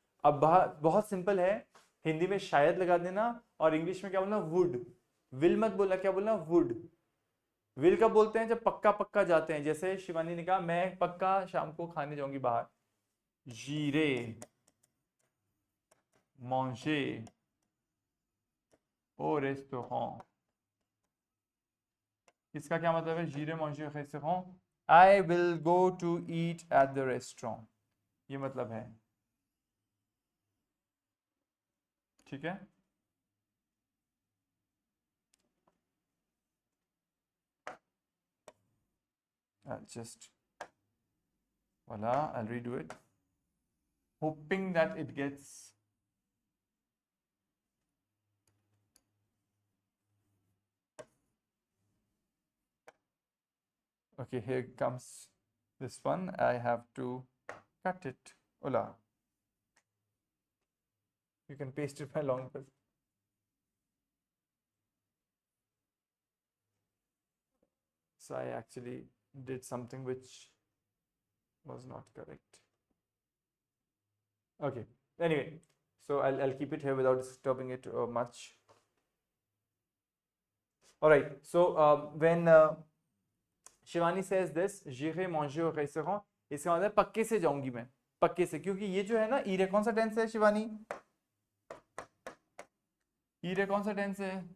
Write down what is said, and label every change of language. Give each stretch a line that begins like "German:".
Hindi: अब बहुत सिंपल है. हिंदी में शायद लगा देना और इंग्लिश में क्या बोलना? वुड. विल मत बोलना. क्या बोलना? वुड. विल कब बोलते हैं? जब पक्का पक्का जाते हैं। जैसे शिवानी ने कहा मैं पक्का शाम को खाने जाऊंगी बाहर,
French: j'irai manger au restaurant।
Hindi: इसका क्या मतलब है?
French: j'irai manger au restaurant,
English: I will go to eat at the restaurant, ये मतलब है। ठीक है, I'll just voila, I'll redo it, hoping that it gets okay. Here comes this one. I have to cut it. Hola, you can paste it by long press. So I actually did something which was not correct. Okay, anyway, so I'll keep it here without disturbing it much. All right, so when Shivani says this,
French: j'irai manger au restaurant,
Hindi: इसका मतलब पक्के से जाऊंगी मैं, पक्के से, क्योंकि ये जो है ना ईरे कौन सा टेंस है शिवानी? ईरे कौन सा टेंस है?